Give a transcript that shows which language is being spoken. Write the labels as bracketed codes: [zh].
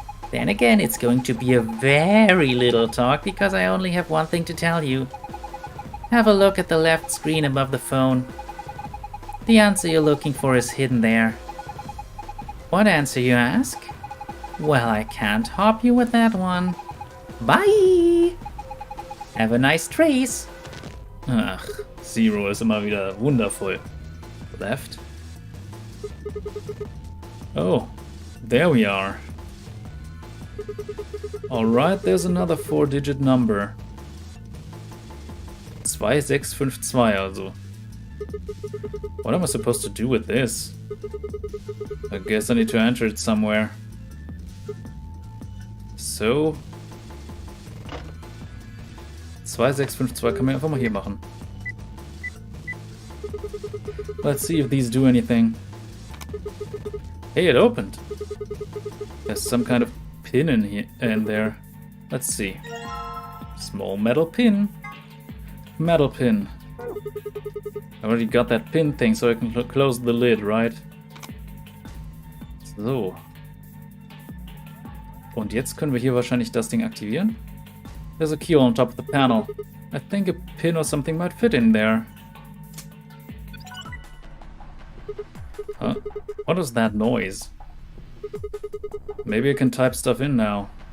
[en] Then again, it's going to be a very little talk because I only have one thing to tell you. Have a look at the left screen above the phone. The answer you're looking for is hidden there. What answer, you ask? Well, I can't help you with that one. Bye! Have a nice trace. [de] Ach, Zero ist immer wieder wundervoll. [en] Left. Oh, there we are. Alright, there's another 4-digit number. 2652 also. What am I supposed to do with this? I guess I need to enter it somewhere. So. [de] 2652 kann man einfach mal hier machen. [en] Let's see if these do anything. Hey, it opened. There's some kind of pin in here and there. Let's see. Small metal pin. Metal pin. I already got that pin thing, so I can close the lid, right? So. [de] Und jetzt können wir hier wahrscheinlich das Ding aktivieren. [en] There's a key on top of the panel. I think a pin or something might fit in there. Huh? What is that noise? Maybe I can type stuff in now.